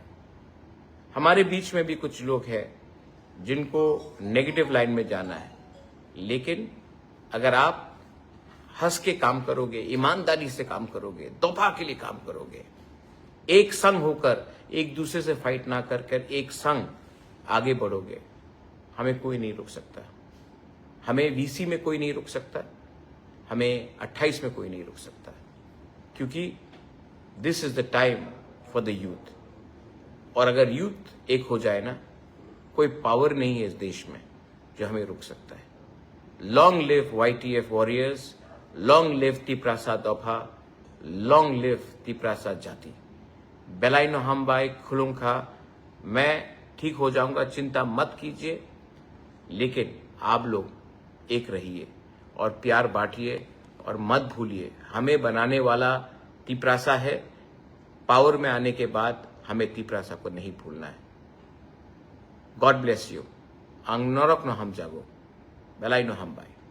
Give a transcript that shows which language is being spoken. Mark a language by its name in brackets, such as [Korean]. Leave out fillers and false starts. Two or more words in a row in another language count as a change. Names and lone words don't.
[Hindi] हमारे बीच में भी कुछ लोग हैं जिनको [English] negative line [Hindi] में जाना है, लेकिन अगर आप हंस के काम करोगे, ईमानदारी से काम करोगे, तोहफा के लिए काम करोगे, एक संग होकर, एक दूसरे से फाइट ना कर एक संग आगे बढ़ोगे, हमें कोई नहीं रोक सकता। हमें VC में कोई नहीं रोक सकता, हमें 28 में कोई नहीं रोक सकता, क्योंकि [English] this is the time for the youth. [Hindi] और अगर यूथ एक हो जाए ना, कोई पावर नहीं है इस देश में जो हमें रोक सकता है। [English] Long live YTF warriors, Long live Tiprasa Dofa, Long live Tiprasa Jati. [Kok Borok] बेलाइनो हमबाई खुलुंखा। [Hindi] मैं ठीक हो जाऊंगा, चिंता मत कीजिए, लेकिन आप लोग एक रहिए और प्यार बांटिए, और मत भूलिए हमें बनाने वाला तिपरासा है। पावर में आने के बाद हमें तिपरासा को नहीं भूलना है। [English] God bless you. [Kok Borok] ang norok no ham jago belai no ham bai